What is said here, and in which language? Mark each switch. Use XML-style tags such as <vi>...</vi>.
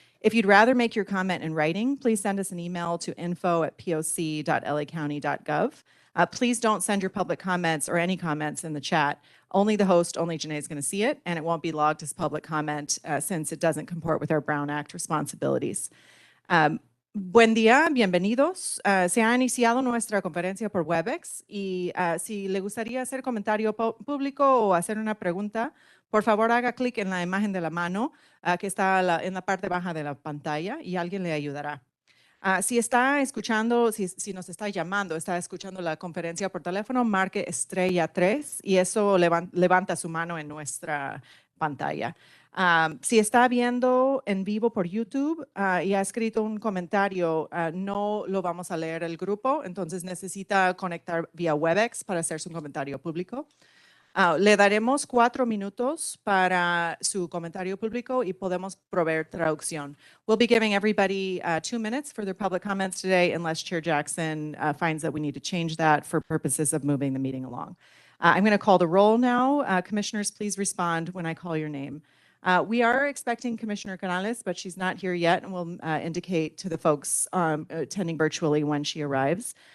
<en>If you'd rather make your comment in writing, please send us an email to info@poc.lacounty.gov. Please don't send your public comments or any comments in the chat. Only the host, only Janae is going to see it, and it won't be logged as public comment since it doesn't comport with our Brown Act responsibilities.</en> <es>Buen día, bienvenidos. Se ha iniciado nuestra conferencia por Webex y si le gustaría hacer comentario público o hacer una pregunta, por favor haga clic en la imagen de la mano que está en la parte baja de la pantalla y alguien le ayudará. Si está escuchando, si nos está llamando, está escuchando la conferencia por teléfono, marque *3 y eso levanta su mano en nuestra pantalla. Si está viendo en vivo por YouTube y ha escrito un comentario, no lo vamos a leer el grupo, entonces necesita conectar vía Webex para hacer su comentario público. Le daremos 4 minutos para su comentario público y podemos proveer traducción.</es> <en>We'll be giving everybody 2 minutes for their public comments today unless Chair Jackson finds that we need to change that for purposes of moving the meeting along. I'm going to call the roll now. Commissioners, please respond when I call your name. We are expecting Commissioner Canales, but she's not here yet, and we'll indicate to the folks attending virtually when she arrives.</en>